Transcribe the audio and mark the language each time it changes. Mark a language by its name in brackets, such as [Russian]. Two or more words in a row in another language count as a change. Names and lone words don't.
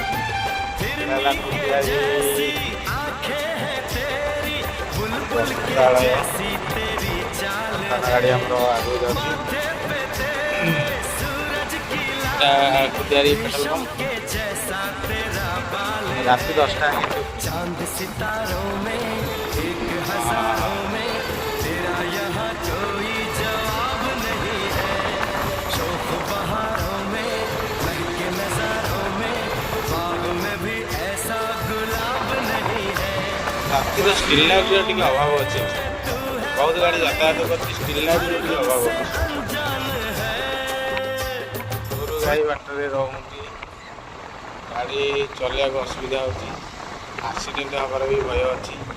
[Odia] ହେଲା କୁଦିଆରୀ ବସ୍ତ୍ରାଳୟ ଗାଡ଼ି ଆମର ଆଗକୁ ଯାଉଛି। କୁଦିଆରୀ [English] petrol pump [Odia] ରାତି 10ଟା [Hindi] चांद सितारों में एक हजारों में तेरा यहाँ कोई जवाब नहीं है। शोख बहारों में महके नजारों में बाग में भी ऐसा गुलाब नहीं है। [Odia] ରାତିର [English] steel light's [Odia] ଟିକେ ଅଭାବ ଅଛି। ବହୁତ ଗାଡ଼ି ଯାତାୟାତ କରୁଛି, [English] steel light's [Odia] ଟିକେ ଅଭାବ ଅଛି। ଗୋରୁ ଗାଈ ବାଟରେ ରହୁଛନ୍ତି, ଗାଡ଼ି ଚଲେଇବାକୁ ଅସୁବିଧା ହେଉଛି, ଆକ୍ସିଡେଣ୍ଟ ହେବାର ବି ଭୟ ଅଛି।